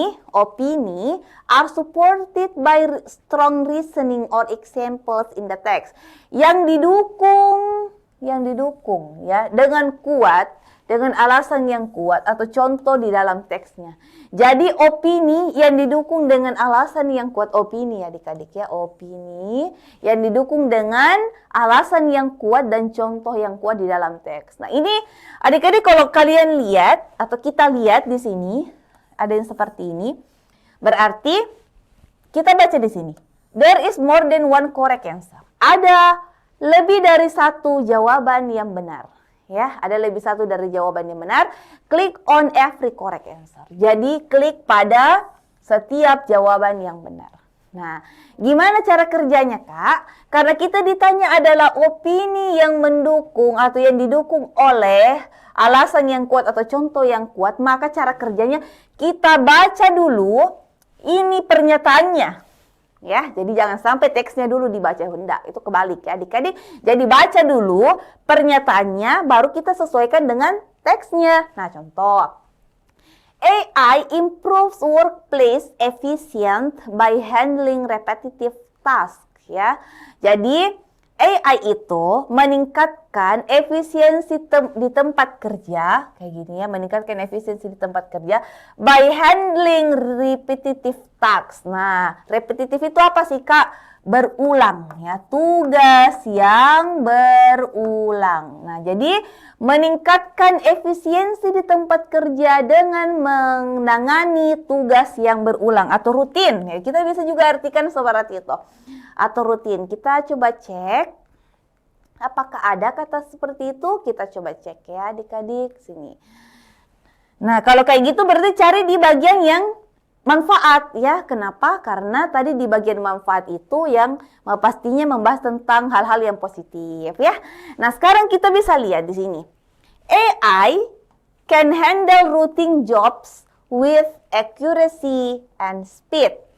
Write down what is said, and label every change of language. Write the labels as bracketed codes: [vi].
[en] Opini are supported by strong reasoning or examples in the text. [id] Yang didukung ya dengan kuat, dengan alasan yang kuat atau contoh di dalam teksnya. Jadi opini yang didukung dengan alasan yang kuat, opini adik-adik ya, opini yang didukung dengan alasan yang kuat dan contoh yang kuat di dalam teks. Nah, ini adik-adik kalau kalian lihat atau kita lihat di sini ada yang seperti ini. Berarti kita baca di sini. [en] There is more than one correct answer. [id] Ada lebih dari satu jawaban yang benar. Ya, ada lebih satu dari jawaban yang benar. [en] Click on every correct answer. [id] Jadi klik pada setiap jawaban yang benar. Nah, gimana cara kerjanya, Kak? Karena kita ditanya adalah opini yang mendukung atau yang didukung oleh alasan yang kuat atau contoh yang kuat, maka cara kerjanya kita baca dulu ini pernyataannya. Ya, jadi jangan sampai teksnya dulu dibaca, hendak itu kebalik ya adik-adik. Jadi baca dulu pernyataannya, baru kita sesuaikan dengan teksnya. Nah, contoh. [en] AI improves workplace efficient by handling repetitive task. [id] Ya, jadi AI itu meningkatkan efisiensi di tempat kerja, kayak gini ya, meningkatkan efisiensi di tempat kerja [en] by handling repetitive tasks. [id] Nah, repetitif itu apa sih, Kak? Berulang ya, tugas yang berulang. Nah, jadi meningkatkan efisiensi di tempat kerja dengan menangani tugas yang berulang atau rutin. Ya, kita bisa juga artikan seperti itu. Atau rutin. Kita coba cek apakah ada kata seperti itu. Kita coba cek ya adik-adik sini. Nah, kalau kayak gitu berarti cari di bagian yang manfaat ya. Kenapa? Karena tadi di bagian manfaat itu yang pastinya membahas tentang hal-hal yang positif ya. Nah, sekarang kita bisa lihat di sini. [en] AI can handle routine jobs with accuracy and speed.